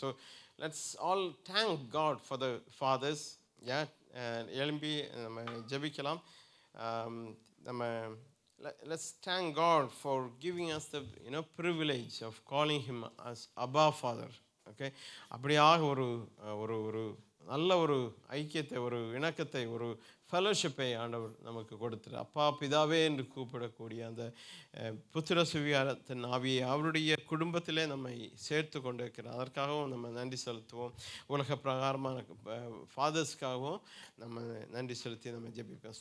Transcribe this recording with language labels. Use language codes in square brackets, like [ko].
[en] So let's all thank God for the fathers. [ta] எழும்பி நம்ம ஜெபிக்கலாம். [en] நம்ம let's thank God for giving us the privilege of calling him as Abba Father. [ta] Okay, அப்படியாக ஒரு ஒரு ஒரு நல்ல ஒரு ஐக்கியத்தை, ஒரு இணக்கத்தை, ஒரு ஃபெலோஷிப்பை ஆண்டவர் நமக்கு கொடுத்துரு. அப்பா பிதாவே என்று கூப்பிடக்கூடிய அந்த புத்திர சுவிகாரத்தின் ஆவியை அவருடைய குடும்பத்திலே நம்மை சேர்த்து கொண்டு இருக்கிறார். அதற்காகவும் நம்ம நன்றி செலுத்துவோம். உலக பிரகாரமான ஃபாதர்ஸ்க்காகவும் நம்ம நன்றி செலுத்தி நம்ம ஜெபிப்போம்.